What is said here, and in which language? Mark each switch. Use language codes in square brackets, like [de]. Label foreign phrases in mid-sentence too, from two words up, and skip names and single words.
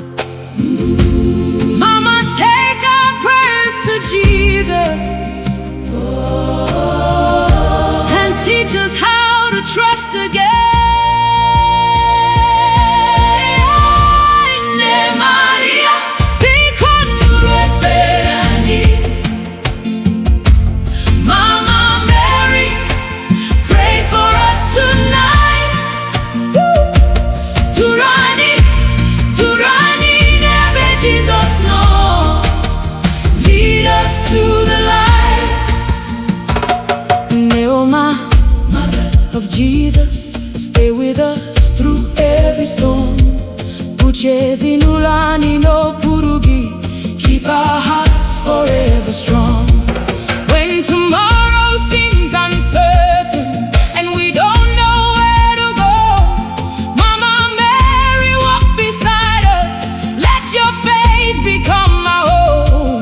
[en] Mama, take our prayers to Jesus, and teach us how to trust again. [ig] Nne Maria, Biko Nụrụ Ekpere Anyị. [en] Mama Mary, pray for us tonight. [ig] Durani, Durani, n'ebe Jesus nọ. [en] Lead us to the light. [ig] Nne Oma, [en] Mother of Jesus, stay with us through every storm. [ig] Uche ezinụlọ anyị n'okpuru gị, [en] keep our hearts forever strong. When tomorrow seems uncertain and we don't know where to go, Mama Mary, walk beside us. Let your faith become our home.